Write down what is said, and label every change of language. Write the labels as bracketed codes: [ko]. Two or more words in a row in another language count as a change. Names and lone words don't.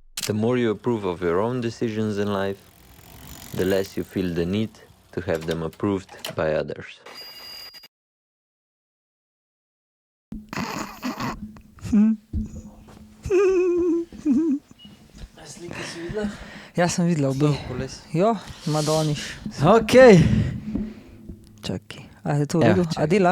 [en] The more you approve of your own decisions in life, the less you feel the need to have them approved by others. [sl] Slike si videla? Jaz sem videla obe. Jo, Madoniš. Ok. Čakaj. A je to v redu? A dela?